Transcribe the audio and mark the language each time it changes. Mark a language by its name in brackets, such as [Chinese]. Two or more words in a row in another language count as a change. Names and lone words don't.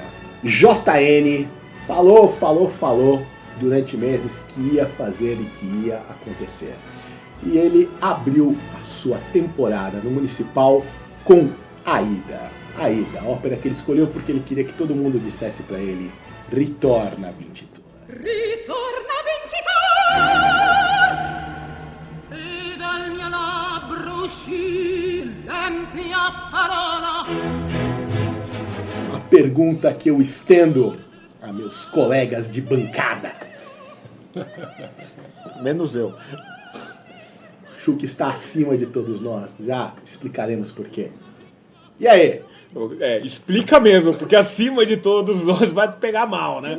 [Portuguese] JN falou durante meses que ia fazer e que ia acontecer. E ele abriu a sua temporada no Municipal com Aida. Aida, a ópera que ele escolheu porque ele queria que todo mundo dissesse para ele: [Italian] ritorna vincitor. Ritorna vincitor, e dal mio labbro uscì l'empia parola. [Portuguese] A pergunta que eu estendo a meus colegas de bancada. Menos eu. Que está acima de todos nós. Já explicaremos por quê. E aí? Explica mesmo, porque acima de todos nós vai pegar mal, né?